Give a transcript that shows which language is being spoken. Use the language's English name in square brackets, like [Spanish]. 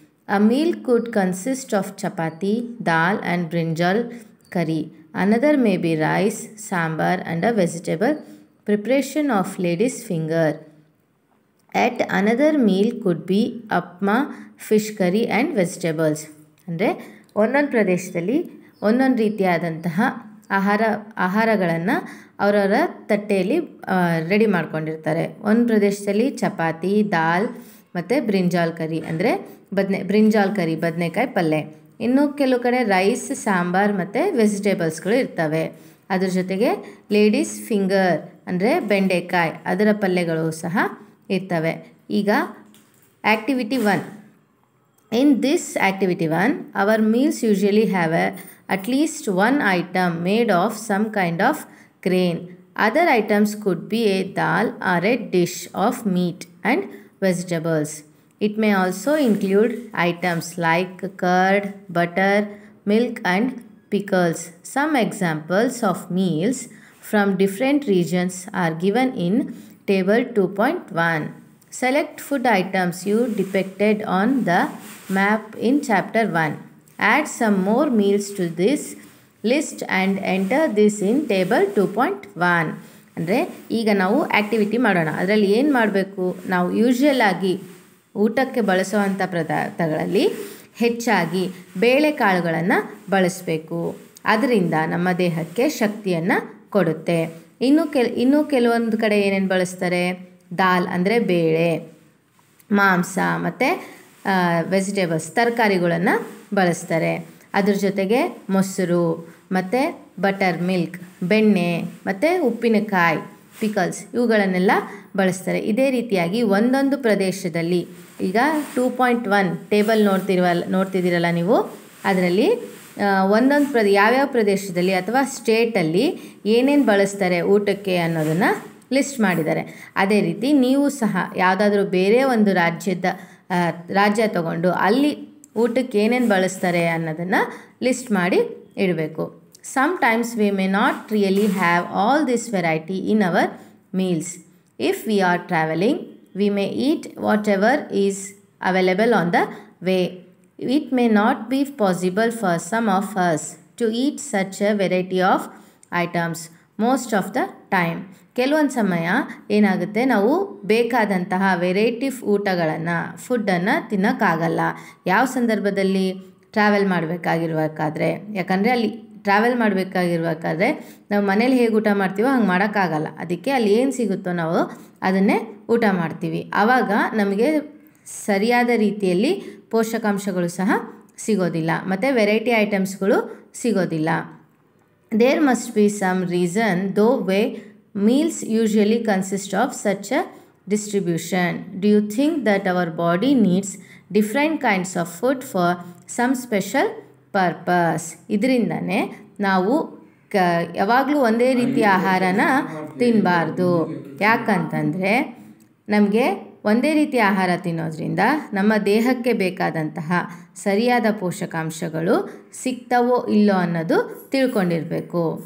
[English] A meal could consist of chapati, dal and brinjal curry. Another may be rice, sambar and a vegetable preparation of lady's finger. At another meal could be upma, fish curry and vegetables. [Kannada] ಅಂದರೆ ಒಂದೊಂದು ಪ್ರದೇಶದಲ್ಲಿ ಒಂದೊಂದು ರೀತಿಯಾದಂತಹ ಆಹಾರಗಳನ್ನು ಅವರವರ ತಟ್ಟೆಯಲ್ಲಿ ready ಮಾಡ್ಕೊಂಡಿರ್ತಾರೆ. ಒಂದು ಪ್ರದೇಶದಲ್ಲಿ ಚಪಾತಿ, ದಾಲ್ ಮತ್ತು ಬ್ರಿಂಜಾಲ್ ಕರಿ ಅಂದರೆ ಬ್ರಿಂಜಾಲ್ ಕರಿ ಬದನೆಕಾಯಿ ಪಲ್ಯ. ಇನ್ನು ಕೆಲವು ಕಡೆ ರೈಸ್, ಸಾಂಬಾರ್ ಮತ್ತು ವೆಜಿಟೇಬಲ್ಸ್ಗಳು ಇರ್ತವೆ. ಅದ್ರ ಜೊತೆಗೆ ಲೇಡೀಸ್ ಫಿಂಗರ್ ಅಂದರೆ ಬೆಂಡೆಕಾಯಿ ಅದರ ಪಲ್ಯಗಳು ಸಹ ಇರ್ತವೆ. ಈಗ activity 1. [English] In this activity 1, our meals usually have at least one item made of some kind of grain. Other items could be a dal or a dish of meat and vegetables. It may also include items like curd, butter, milk and pickles. Some examples of meals from different regions are given in table 2.1. Select food items you depicted on the map in chapter 1. Add some more meals to this list and enter this in table 2.1. [Kannada] ಅಂದರೆ ಈಗ ನಾವು activity ಮಾಡೋಣ. ಅದರಲ್ಲಿ ಏನು ಮಾಡಬೇಕು, ನಾವು usual ಆಗಿ ಊಟಕ್ಕೆ ಬಳಸುವಂಥ ಪದಾರ್ಥಗಳಲ್ಲಿ ಹೆಚ್ಚಾಗಿ ಬೇಳೆಕಾಳುಗಳನ್ನು ಬಳಸಬೇಕು. ಅದರಿಂದ ನಮ್ಮ ದೇಹಕ್ಕೆ ಶಕ್ತಿಯನ್ನು ಕೊಡುತ್ತೆ. ಇನ್ನೂ ಕೆಲವೊಂದು ಕಡೆ ಏನೇನು ಬಳಸ್ತಾರೆ, ದಾಲ್ ಅಂದರೆ ಬೇಳೆ, ಮಾಂಸ ಮತ್ತು ವೆಜಿಟೇಬಲ್ಸ್ ತರಕಾರಿಗಳನ್ನು ಬಳಸ್ತಾರೆ. ಅದ್ರ ಜೊತೆಗೆ ಮೊಸರು ಮತ್ತು ಬಟರ್ ಮಿಲ್ಕ್, ಬೆಣ್ಣೆ ಮತ್ತು ಉಪ್ಪಿನಕಾಯಿ, ಪಿಕಲ್ಸ್ ಇವುಗಳನ್ನೆಲ್ಲ ಬಳಸ್ತಾರೆ. ಇದೇ ರೀತಿಯಾಗಿ ಒಂದೊಂದು ಪ್ರದೇಶದಲ್ಲಿ ಈಗ 2.1 ಟೇಬಲ್ ನೋಡ್ತಿದ್ದೀರಲ್ಲ ನೀವು, ಅದರಲ್ಲಿ ಒಂದೊಂದು ಯಾವ್ಯಾವ ಪ್ರದೇಶದಲ್ಲಿ ಅಥವಾ ಸ್ಟೇಟಲ್ಲಿ ಏನೇನು ಬಳಸ್ತಾರೆ ಊಟಕ್ಕೆ ಅನ್ನೋದನ್ನು ಲಿಸ್ಟ್ ಮಾಡಿದ್ದಾರೆ. ಅದೇ ರೀತಿ ನೀವು ಸಹ ಯಾವುದಾದ್ರೂ ಬೇರೆ ಒಂದು ರಾಜ್ಯ ತಗೊಂಡು ಅಲ್ಲಿ ಊಟಕ್ಕೆ ಏನೇನು ಬಳಸ್ತಾರೆ ಅನ್ನೋದನ್ನು ಲಿಸ್ಟ್ ಮಾಡಿ ಇಡಬೇಕು. [English] Sometimes we may not really have all this variety in our meals. If we are traveling, we may eat whatever is available on the way. It may not be possible for some of us to eat such a variety of items most of the time. [Kannada] ಕೆಲವೊಂದು ಸಮಯ ಏನಾಗುತ್ತೆ, ನಾವು ಬೇಕಾದಂತಹ variety ಫುಡ್ಡನ್ನು ತಿನ್ನೋಕ್ಕಾಗಲ್ಲ. ಯಾವ ಸಂದರ್ಭದಲ್ಲಿ? Travel ಮಾಡಬೇಕಾಗಿರ್ಬೇಕಾದ್ರೆ. ಯಾಕಂದರೆ ಅಲ್ಲಿ ಟ್ರಾವೆಲ್ ಮಾಡಬೇಕಾಗಿರ್ಬೇಕಾದ್ರೆ ನಾವು ಮನೇಲಿ ಹೇಗೆ ಊಟ ಮಾಡ್ತೀವೋ ಹಂಗೆ ಮಾಡೋಕ್ಕಾಗಲ್ಲ. ಅದಕ್ಕೆ ಅಲ್ಲಿ ಏನು ಸಿಗುತ್ತೋ ನಾವು ಅದನ್ನೇ ಊಟ ಮಾಡ್ತೀವಿ. ಆವಾಗ ನಮಗೆ ಸರಿಯಾದ ರೀತಿಯಲ್ಲಿ ಪೋಷಕಾಂಶಗಳು ಸಹ ಸಿಗೋದಿಲ್ಲ ಮತ್ತು ವೆರೈಟಿ ಐಟಮ್ಸ್ಗಳು ಸಿಗೋದಿಲ್ಲ. [English] There must be some reason though way meals usually consist of such a distribution. Do you think that our body needs different kinds of food for some special purpose? [Kannada] ಇದರಿಂದನೇ ನಾವು ಯಾವಾಗಲೂ ಒಂದೇ ರೀತಿಯ ಆಹಾರನ ತಿನ್ನಬಾರ್ದು. ಯಾಕಂತಂದರೆ ನಮಗೆ ಒಂದೇ ರೀತಿಯ ಆಹಾರ ತಿನ್ನೋದ್ರಿಂದ ನಮ್ಮ ದೇಹಕ್ಕೆ ಬೇಕಾದಂತಹ ಸರಿಯಾದ ಪೋಷಕಾಂಶಗಳು ಸಿಗ್ತವೋ ಇಲ್ಲೋ ಅನ್ನೋದು ತಿಳ್ಕೊಂಡಿರಬೇಕು.